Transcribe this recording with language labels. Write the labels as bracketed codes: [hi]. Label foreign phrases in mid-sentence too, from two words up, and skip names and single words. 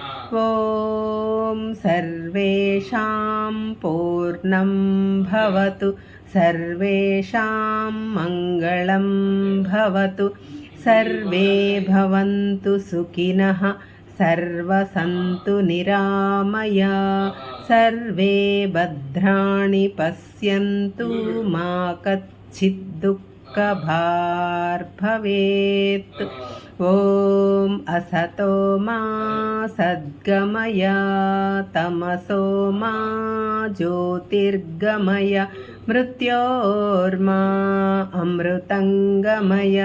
[sa] ఓం సర్వేషాం పూర్ణం భవతు, సర్వేషాం మంగళం భవతు. సర్వే భవంతు సుఖినః, సర్వసంతు నిరామయా. సర్వే భద్రాణి పశ్యంతు, మా కశ్చిద్ कश्चिद्दुःखभार्भवेत्। ॐ असतो मा सद्गमय तमसो मा ज्योतिर्गमय मृत्योर्मा अमृतङ्गमय।